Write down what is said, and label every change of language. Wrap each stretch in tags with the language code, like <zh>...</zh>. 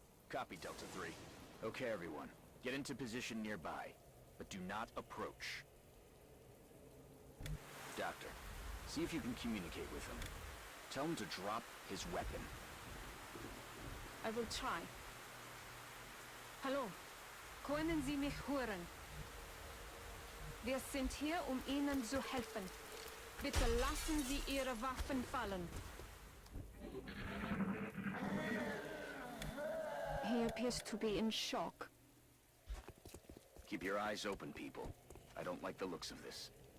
<en>Copy, Delta 3. Okay, everyone. Get into position nearby, but do not approach. Doctor, see if you can communicate with him. Tell him to drop his weapon. I will try.</en> <de>Hallo, können Sie mich hören? Wir sind hier, Ihnen zu helfen. Bitte lassen Sie Ihre Waffen fallen.</de> <en>He appears to be in shock. Keep your eyes open, people. I don't like the looks of this.</en>